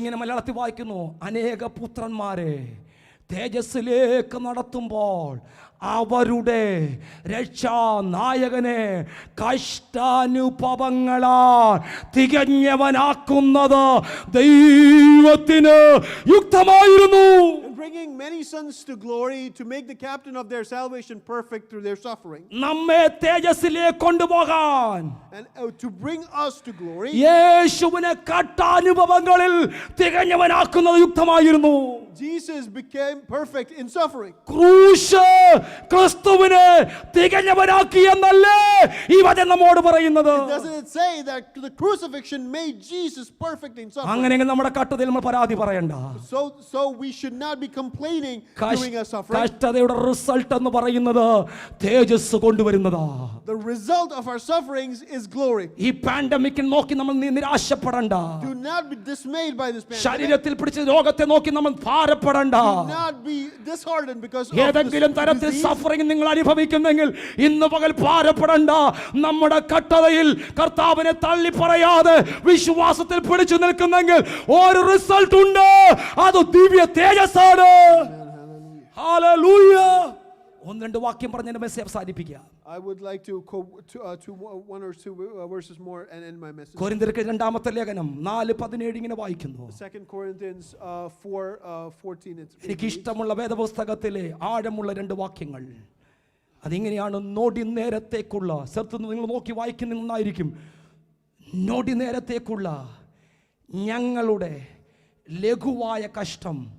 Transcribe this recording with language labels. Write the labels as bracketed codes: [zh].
[ml] ഇങ്ങനെ മലയാളത്തിൽ വായിക്കുന്നു, അനേക പുത്രന്മാരെ തേജസ്സിലേക്ക് നടത്തുമ്പോൾ അവരുടെ രക്ഷാനായകനെ കഷ്ടാനുഭവങ്ങളാൽ തികഞ്ഞവനാക്കുന്നത് ദൈവത്തിന് യുക്തമായിരുന്നു. [en] Bringing many sons to glory, to make the captain of their salvation perfect through their suffering. [ml] നമ്മെ തേജസ്സിലേക്ക് കൊണ്ടുപോകാൻ, [en] And to bring us to glory. [ml] യേശുവിനെ കഷ്ടാനുഭവങ്ങളിൽ തികഞ്ഞവനാക്കുന്നത് യുക്തമായിരുന്നു. [en] Jesus became perfect in suffering. [ml] ക്രൂശ് ക്രിസ്തുവിനെ തികഞ്ഞവനാക്കി എന്നല്ലേ ഈ വചനം നമ്മോട് പറയുന്നത്? [en] Doesn't it say that the crucifixion made Jesus perfect in suffering? [ml] അങ്ങനെയെങ്കിൽ നമ്മുടെ കഷ്ടതയിൽ നമ്മൾ പരാതി പറയണ്ട. [en] So we should not be complaining during our suffering. [ml] കഷ്ടതയുടെ റിസൾട്ട് എന്ന് പറയുന്നത് തേജസ് കൊണ്ടുവരുന്നതാ. [en] The result of our sufferings is glory. [ml] ഈ പാൻഡമിക് നോക്കി നമ്മൾ നിരാശപ്പെടണ്ട. [en] Do not be dismayed by this pandemic. [ml] ശരീരത്തിൽ പിടിച്ച രോഗത്തെ നോക്കി നമ്മൾ ഭാരപ്പെടണ്ട. [en] Do not be disheartened because of [ml] ഏതെങ്കിലും [en] this [ml] തരത്തിൽ [en] disease. [ml] സഫറിംഗ് നിങ്ങൾ അനുഭവിക്കുന്നെങ്കിൽ ഇന്ന് പകൽ ഭാരപ്പെടണ്ട. നമ്മുടെ കട്ടതയിൽ കർത്താവിനെ തള്ളി പറയാതെ വിശ്വാസത്തിൽ പിടിച്ചു നിൽക്കുന്നെങ്കിൽ ഒരു റിസൾട്ട് ഉണ്ട്. അത് ദിവ്യ തേജസ്സാണ്. ഹല്ലേലൂയ. 1 രണ്ട് വാക്യം പറഞ്ഞ് എൻ്റെ മെസ്സേജ് അവസാനിപ്പിക്കുക. [en] I would like to one or two verses more and end my message. [ml] കൊരിന്ത്യർക്ക് രണ്ടാമത്തെ ലേഖനം 4:17 ഇങ്ങനെ വായിക്കുന്നു. [en] 2 Corinthians 4:14. [ml] എനിക്ക് ഇഷ്ടമുള്ള വേദപുസ്തകത്തിലെ ആഴമുള്ള രണ്ട് വാക്യങ്ങൾ. അതിങ്ങനെയാണ്: നോടി നേരത്തേക്കുള്ള, സ്ഥലത്ത് നിങ്ങൾ നോക്കി വായിക്കുന്നതായിരിക്കും. നോടി നേരത്തേക്കുള്ള ഞങ്ങളുടെ ലഘുവായ കഷ്ടം.